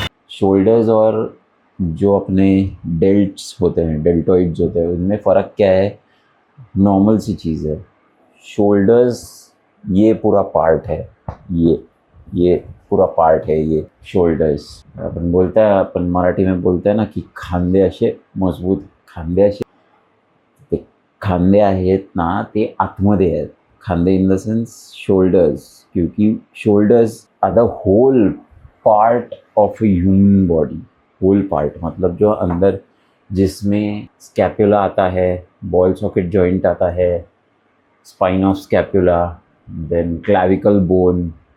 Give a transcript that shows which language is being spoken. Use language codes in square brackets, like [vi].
[hi] Shoulders और जो अपने डेल्ट्स होते हैं, डेल्टोइड्स होते हैं, उनमें फ़र्क क्या है? नॉर्मल सी चीज़ है। शोल्डर्स ये पूरा पार्ट है, ये पूरा पार्ट है ये शोल्डर्स। अपन बोलता है, अपन मराठी में बोलते हैं ना कि [mr] खांदे असे मजबूत, खांदे असे, ते खांदे आहेत ना ते आतमध्ये आहेत। [en] खांदे in the sense shoulders, क्योंकि shoulders are the whole part of a human body. [hi] Whole part मतलब जो अंदर, जिसमें स्कैपुला आता है, बॉल सॉकेट जॉइंट आता है, spine of scapula, then clavicle bone,